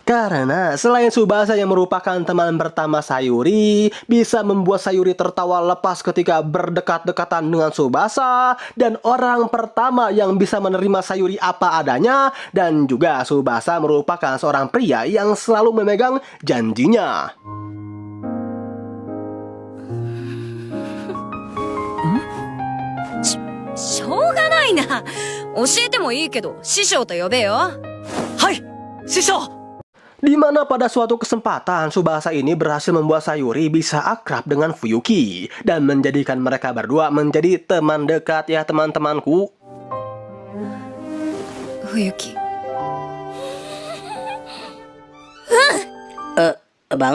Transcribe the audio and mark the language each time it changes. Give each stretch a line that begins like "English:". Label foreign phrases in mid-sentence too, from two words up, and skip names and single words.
Indonesian: Karena selain Tsubasa yang merupakan teman pertama Sayuri, bisa membuat Sayuri tertawa lepas ketika berdekat-dekatan dengan Tsubasa, dan orang pertama yang bisa menerima Sayuri apa adanya, dan juga Tsubasa merupakan seorang pria yang selalu memegang janjinya.
Japanese: しょうがないな。教えてもいいけど師匠と呼べよ。はい、師匠。
Indonesian: Di mana pada suatu kesempatan Tsubasa ini berhasil membuat Sayuri bisa akrab dengan Fuyuki dan menjadikan mereka berdua menjadi teman dekat ya teman-temanku. Fuyuki. Bang,